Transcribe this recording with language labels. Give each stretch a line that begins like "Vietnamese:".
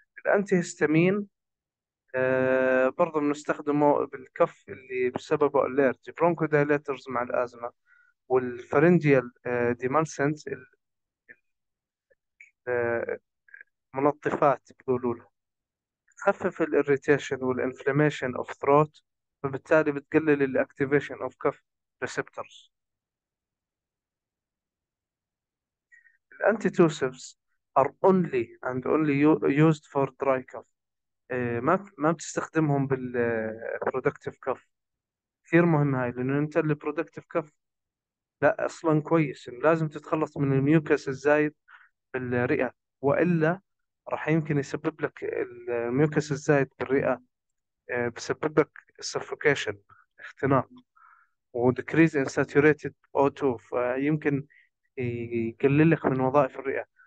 Arabic: الأنتي هيستامين برضه بنستخدمه بالكف اللي بسببه أليرجي، برونكو دايليترز مع الأزمة، والفرنجيال ديمالسنت، منظفات بيقولوا له، تخفف الإريتيشن
English: والإنفلاميشن of throat,
Arabic: فبالتالي بتقلل
English: الأكتيفيشن of cough receptors. الأنتيتوسيفز are only and only used for dry cough.
Arabic: ما بتستخدمهم بالبرودكتيف كف. كثير مهم هاي، لأنه أنت البرودكتيف كف لا أصلا كويس، إنه لازم تتخلص من الميوكس الزايد بالرئة، وإلا راح يمكن يسبب لك الميوكس الزايد بالرئة، بسبب لك suffocation، اختناق، وديكريز ان ساتوريتد O2، فيمكن يقلل لك من وظائف الرئة.